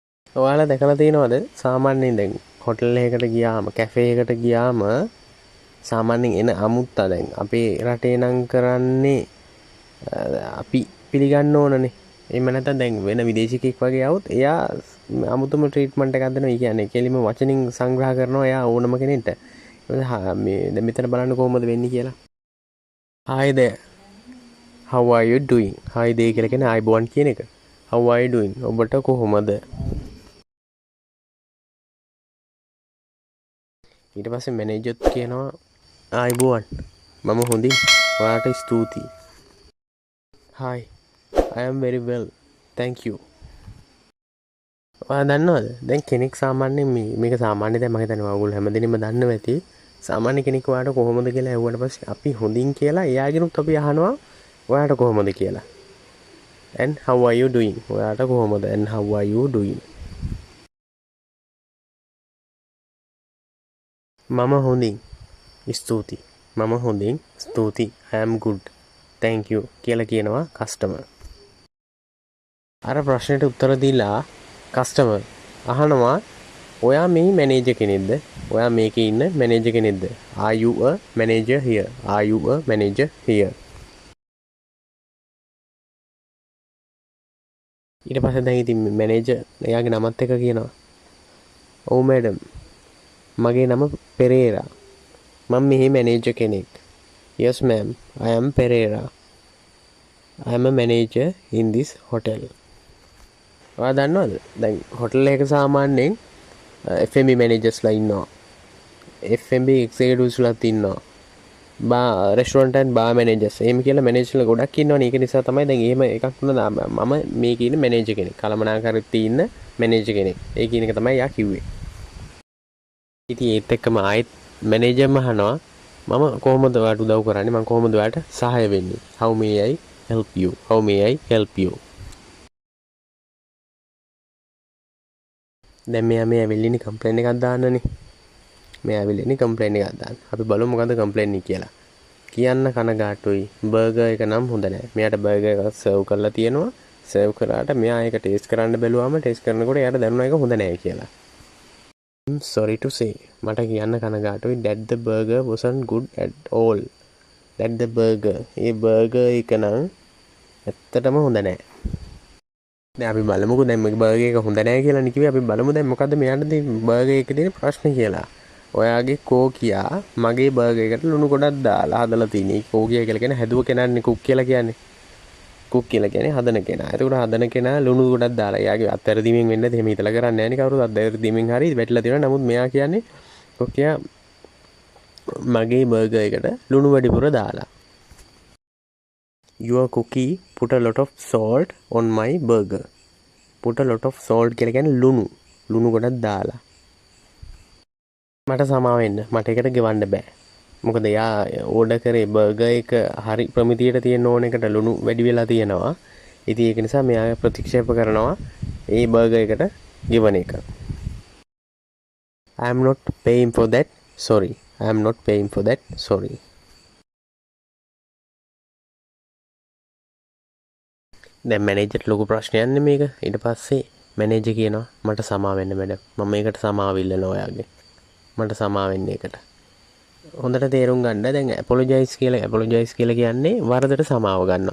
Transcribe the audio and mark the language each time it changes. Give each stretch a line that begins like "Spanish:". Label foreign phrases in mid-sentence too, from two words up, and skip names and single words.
Sinhala: ඔයාලා දැකලා තියෙනවද සාමාන්‍යයෙන් දැන් හොටල් එකකට ගියාම කැෆේ එකට ගියාම සාමාන්‍යයෙන් එන අමුත්තා දැන් අපේ රටේ නම් කරන්නේ අපි පිළිගන්න ඕනනේ. එහෙම නැත්නම් දැන් වෙන විදේශිකෙක් වගේ આવුත් එයා අමුතුම ට්‍රීට්මන්ට් එකක් දෙනවා. ඒ කියන්නේ කෙලිම වචනින් සංග්‍රහ කරනවා එයා ඕනම කෙනෙක්ට. මේ දැන් මෙතන බලන්න කොහොමද වෙන්නේ කියලා.
English: Hi there. How are you doing? Hi there
Sinhala: කියලා කියන්නේ ආයිබෝන් කියන එක.
English: How are you doing?
Sinhala: ඔබට කොහොමද? ඊට පස්සේ මැනේජර්ත් කියනවා ආයිබෝන් මම හොඳින් ඔයාට ස්තුතියි.
English: Hi. I am very well. Thank you.
Sinhala: ඔයා දන්නවද? දැන් කෙනෙක් සාමාන්‍යයෙන් මේක සාමාන්‍ය දැන් මම හිතන්නේ ඔයගොල්ලෝ හැමදෙනෙම දන්නව ඇති. සාමාන්‍ය කෙනෙක් ඔයාට කොහොමද කියලා ඇහුවට පස්සේ අපි හොඳින් කියලා එයාගෙනුත් අපි අහනවා ඔයාට කොහොමද කියලා.
English: And how are you doing?
Sinhala: ඔයාට කොහොමද?
English: And how are you doing?
Sinhala: මම හොඳින්. ස්තුතියි. මම හොඳින්. ස්තුතියි.
English: I am good. Thank you
Sinhala: කියලා කියනවා කස්ටමර්. අර ප්‍රශ්නෙට උත්තර දීලා කස්ටමර් අහනවා ඔයා මේ මැනේජර් කෙනෙක්ද? ඔයා මේකේ ඉන්න මැනේජර් කෙනෙක්ද?
English: Are you a manager here? Are you a manager here?
Sinhala: ඊට පස්සේ දැන් ඉතින් මැනේජර් එයාගේ නමත් එක කියනවා. ඔව් මැඩම්. මගේ නම පෙරේරා. මම මෙහි මැනේජර් කෙනෙක්.
English: Yes ma'am. I am Pereira. I am a manager in this hotel.
Sinhala: ඔයා දන්නවද? දැන් හොටල් එකක සාමාන්‍යයෙන් F&B මැනේජර්ස්ලා ඉන්නවා. F&B එක්සිකියුටිව්ස්ලාත් ඉන්නවා.
English: restaurant and bar managers
Sinhala: එහෙම කියලා මැනේජර්ලා ගොඩක් ඉන්නවනේ. ඒක නිසා තමයි දැන් එහෙම එකක් තුනදා මම මේකේ ඉන්න මැනේජර් කෙනෙක්. කළමනාකරීත්වයේ ඉන්න මැනේජර් කෙනෙක්. ඒ කියන එක තමයි යා කිව්වේ. ඉතින් ඒත් එක්කම ආයෙත් මැනේජර්ම අහනවා මම කොහොමද ඔයාලට උදව් කරන්නේ? මම කොහොමද ඔයාලට සහාය වෙන්නේ?
English: How may I help you? How may I help you?
Sinhala: දැන් මෙයා ඇවිල්ලා ඉන්නේ කම්ප්ලේන් එකක් දාන්නනේ. මෙයා ඇවිල්ලා ඉන්නේ කම්ප්ලේන් එකක් දාන්න. අපි බලමු මොකද්ද කම්ප්ලේන් එක කියලා. කියන්න කනගාටුයි. බර්ගර් එක නම් හොඳ නැහැ. මෙයාට බර්ගර් එකක් සර්ව් කරලා තියෙනවා. සර්ව් කරාට මෙයා ඒක ටේස්ට් කරන්න බැලුවාම ටේස්ට් කරනකොට එයාට දැනුණා ඒක හොඳ නැහැ කියලා.
English: I'm sorry to say.
Sinhala: මට කියන්න කනගාටුයි
English: that the burger wasn't good at all. That the burger.
Sinhala: ඒ බර්ගර් එක නම් ඇත්තටම හොඳ නැහැ. දැන් අපි බලමුකෝ දැන් මේ බර්ගර් එක හොඳ නැහැ කියලා නේ කිව්වේ. අපි බලමු දැන් මොකද්ද මෙයාට තියෙන බර්ගර් එකේ තියෙන ප්‍රශ්නේ කියලා. ඔයාගේ කෝකියා මගේ බර්ගර් එකට ලුණු ගොඩක් දාලා හදලා තියෙන්නේ. කෝකියා කියලා කියන්නේ හැදුව කෙනානේ කුක් කියලා කියන්නේ. කුක් කියලා කියන්නේ හදන කෙනා. එතකොට හදන කෙනා ලුණු ගොඩක් දාලා එයාගේ අත්හැරදීමෙන් වෙන්නේ නැති. එහෙම හිතලා කරන්නේ නැහැ නේ කවුරුත් අත්හැරදීමෙන් හරි වැටිලා තියෙනවා. නමුත් මෙයා කියන්නේ කෝකියා මගේ බර්ගර් එකට ලුණු වැඩිපුර දාලා.
English: Your cookie put a lot of salt on my burger. Put a lot of salt
Sinhala: කියලා කියන්නේ ලුණු ගොඩක් දාලා. මට සමාව වෙන්න. මට ඒකට ගෙවන්න බෑ. මොකද යා ඕඩර් කරේ බර්ගර් එක හරි ප්‍රමිතියට තියෙන ඕන එකට ලුණු වැඩි වෙලා තියෙනවා. ඉතින් ඒක නිසා මෙයා ප්‍රතික්ෂේප කරනවා ඒ බර්ගර් එකට ගෙවන එක.
English: I am not paying for that. Sorry. I am not paying for that. Sorry.
Sinhala: දැන් මැනේජර්ට ලොකු ප්‍රශ්නයක් නේ මේක. ඊට පස්සේ මැනේජර් කියනවා මට සමාව වෙන්න මැඩම්. මම මේකට සමාව ඉල්ලනවා ඔයාගේ. මට සමාව වෙන්න ඒකට. හොඳට තේරුම් ගන්න. දැන් ඇපොලොජයිස් කියලා කියන්නේ වරදට සමාව ගන්නවා.